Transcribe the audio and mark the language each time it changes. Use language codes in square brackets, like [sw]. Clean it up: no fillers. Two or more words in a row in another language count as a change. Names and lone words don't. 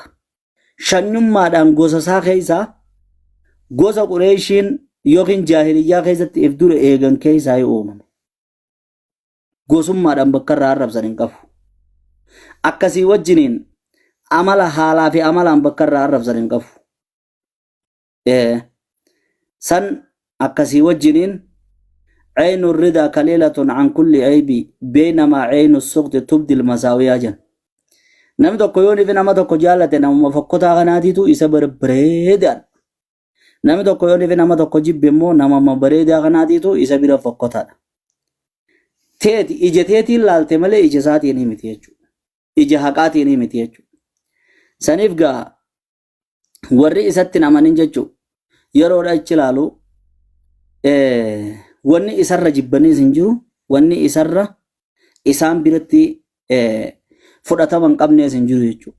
[om] Shanyummaadhaan gosa isaa keessaa gosa Qureeshiin yookiin jaahiliyyaa keessatti if dura eegan keessaa uumame. Gosummaadhaan bakka irraa arrabsan hin qabu. Akkasii wajjiniin amala haalaa fi amalaan bakka irraa arrabsan hin qabu. San akkasii wajjiniin [ar] عين الرضا كليلة عن كل عيب بينما عين السخط تبدي المساوية [om] جن نمي tokko yooni fi nama tokko jaallate nama fokkotaa kanaatiitu isa bareedaan nami tokko yooni fi nama tokko jibbe immoo nama bareedaa kanaatiitu isa bira fokkotaadha. Teeti ija teetiin laalte malee ija isaatiin miti jechuudha. Ija haqaatiin miti jechuudha. Saniif gaa warri isatti namanin jechuudha yeroodha ichi ilaalu wanni isarra jibbaniis hin jiru wanni isarra isaan biratti fudhatama hin qabnees hin jiru jechuudha.